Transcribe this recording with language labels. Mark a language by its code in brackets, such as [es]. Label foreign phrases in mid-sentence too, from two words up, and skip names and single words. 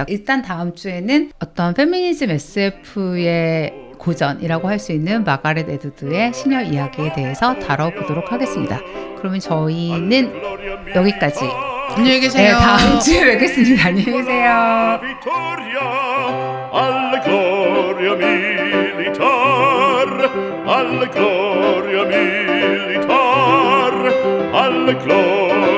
[ko] 일단 다음 주에는 어떤 페미니즘 SF의 고전이라고 할 수 있는 마가렛 에드워드의 시녀 이야기에 대해서 다뤄보도록 하겠습니다. 그러면 저희는 여기까지. 안녕히 계세요. 네, 다음 주에 뵙겠습니다. 안녕히 계세요. [it] Alla gloria militar, alla gloria militar, alla gloria